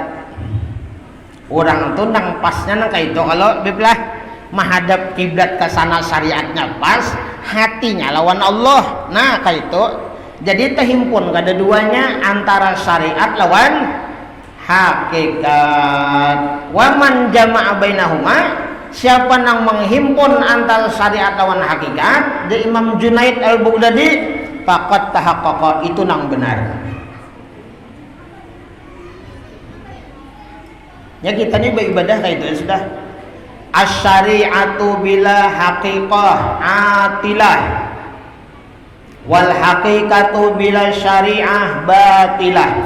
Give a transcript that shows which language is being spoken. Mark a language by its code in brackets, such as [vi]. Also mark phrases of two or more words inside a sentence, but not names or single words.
[bjn] Orang tuh nang pasnya nang kayak itu kalau biblah menghadap kiblat ke sana syariatnya pas, hatinya lawan Allah. Nah, kayak itu. Jadi terhimpun kada duanya antara syariat lawan hakikat. [ar] ومن جمع بينهما, [bjn] siapa yang menghimpun antara syariat lawan hakikat, di Imam Junaid al-Baghdadi, [ar] فقد تحقق, [bjn] itu nang benar. Ya kita ini beribadah kayak itu ya sudah. [ar] الشريعة بلا حقيقة عاطلة والحقيقة بلا شريعة باطلة.